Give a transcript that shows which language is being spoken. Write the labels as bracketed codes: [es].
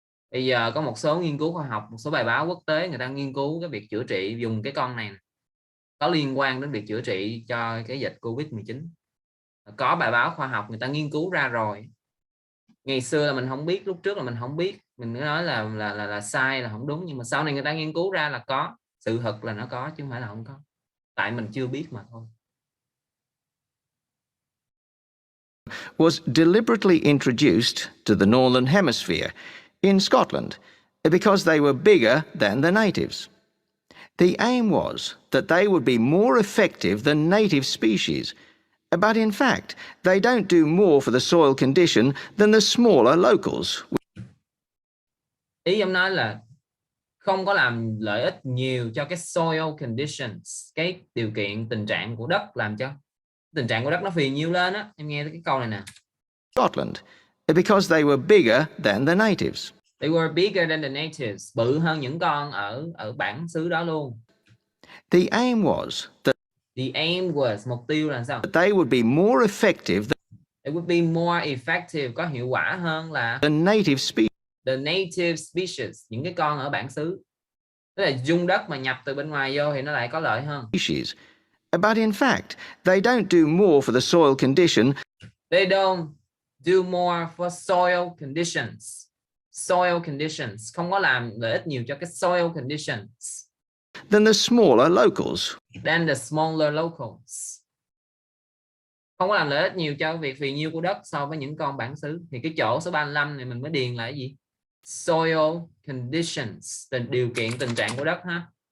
[vi] Bây giờ có một số nghiên cứu khoa học, một số bài báo quốc tế người ta nghiên cứu cái việc chữa trị dùng cái con này có liên quan đến việc chữa trị cho cái dịch Covid-19. Có bài báo khoa học người ta nghiên cứu ra rồi. Ngày xưa là mình không biết, lúc trước là mình không biết, mình nói là sai, là không đúng, nhưng mà sau này người ta nghiên cứu ra là có, sự thật là nó có chứ không phải là không có. Tại mình chưa biết mà thôi. [en] Was deliberately introduced to the Northern Hemisphere in Scotland because they were bigger than the natives. The aim was that they would be more effective than native species, but in fact, they don't do more for the soil condition than the smaller locals. [vi] Ý em nói là không có làm lợi ích nhiều cho cái soil conditions, cái điều kiện tình trạng của đất, làm cho tình trạng của đất nó phì nhiêu lên á. Em nghe cái câu này nè. [en] Scotland, because they were bigger than the natives. They were bigger than the natives, [vi] bự hơn những con ở bản xứ đó luôn. [en] The aim was that [vi] mục tiêu là sao? [en] They would be more effective. They would be more effective, [vi] có hiệu quả hơn là [en] the native species. The native species, [vi] những cái con ở bản xứ. Tức là dung đất mà nhập từ bên ngoài vô thì nó lại có lợi hơn. [en] But in fact, they don't do more for the soil condition. They don't do more for soil conditions. Soil conditions, [vi] không có làm lợi ích nhiều cho cái [en] soil conditions. than the smaller locals. Than the smaller locals. [vi] Không có làm lợi ích nhiều cho việc phì nhiêu của đất so với những con bản xứ. Thì cái chỗ số 35 này mình mới điền là cái gì? Soil conditions, điều kiện tình trạng của đất ha.